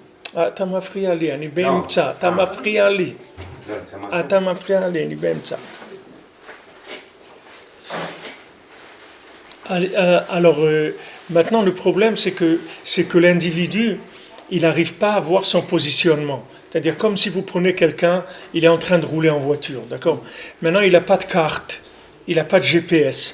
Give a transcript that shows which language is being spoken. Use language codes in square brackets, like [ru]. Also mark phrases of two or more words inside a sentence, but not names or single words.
[he] אתה מפריע לי, אני באמצע, אתה מפריע לי. אתה מפריע לי, אני באמצע. [fr] Alors, maintenant, le problème, c'est que l'individu, il n'arrive pas à voir son positionnement. C'est-à-dire, comme si vous prenez quelqu'un, il est en train de rouler en voiture, d'accord? Maintenant, il n'a pas de carte, il n'a pas de GPS.